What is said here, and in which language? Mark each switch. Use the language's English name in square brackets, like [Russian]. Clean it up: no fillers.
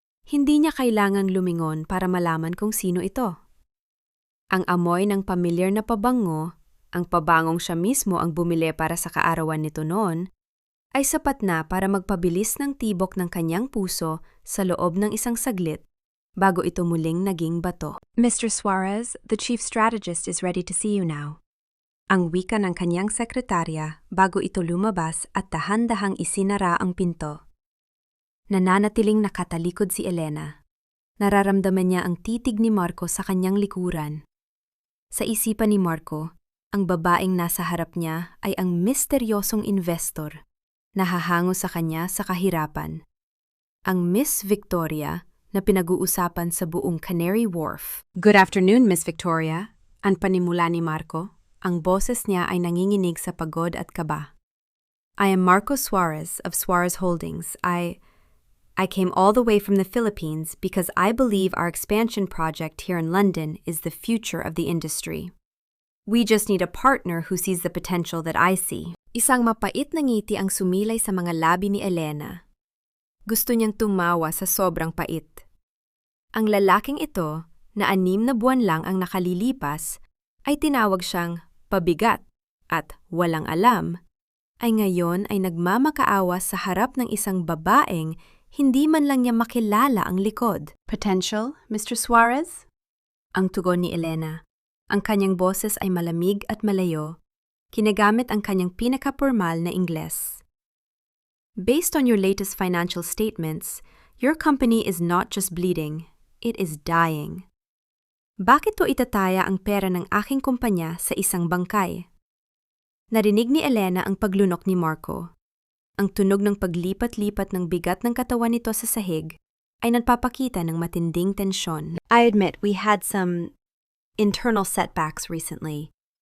[Filipino] Hindi niya kailangang lumingon para malaman kung sino ito. Ang amoy ng pamilyar na pabango, ang pabangong siya mismo ang bumili para sa kaarawan nito noon, ay sapat na para magpabilis ng tibok ng kanyang puso sa loob ng isang saglit bago ito muling naging bato. [English] Mr. Suarez, the chief strategist is ready to see you now. [Filipino] Ang wika ng kanyang sekretarya bago ito lumabas at dahan-dahang isinara ang pinto. Nananatiling nakatalikod si Elena. Nararamdaman niya ang titig ni Marco sa kanyang likuran. Sa isipan ni Marco, ang babaeng nasa harap niya ay ang misteryosong investor na hahango sa kanya sa kahirapan. Ang Miss Victoria na pinag-uusapan sa buong Canary Wharf. [English] Good afternoon, [Filipino] Miss Victoria. Ang panimula ni Marco. Ang boses niya ay nanginginig sa pagod at kaba. [English] I am Marco Suarez of Suarez Holdings. I came all the way from the Philippines because I believe our expansion project here in London is the future of the industry. We just need a partner who sees the potential that I see. [Filipino] Isang mapait na ngiti ang sumilay sa mga labi ni Elena. Gusto niyang tumawa sa sobrang pait. Ang lalaking ito, na 6 na buwan lang ang nakalilipas, ay tinawag siyang pabigat at walang alam, ay ngayon ay nagmamakaawa sa harap ng isang babaeng hindi man lang niya makilala ang likod. [English] Potential, Mr. Suarez? [Filipino] Ang tugon ni Elena. Ang kanyang boses ay malamig at malayo. Kinagamit ang kanyang pinakapurmal na Ingles. [English] Based on your latest financial statements, your company is not just bleeding, it is dying. [Filipino] Bakit to itataya ang pera ng aking kumpanya sa isang bangkay? Narinig ni Elena ang paglunok ni Marco. Ang tunog ng paglipat-lipat ng bigat ng katawan nito sa sahig ay nagpapakita ng matinding tensyon. [English] I admit we had some internal setbacks recently.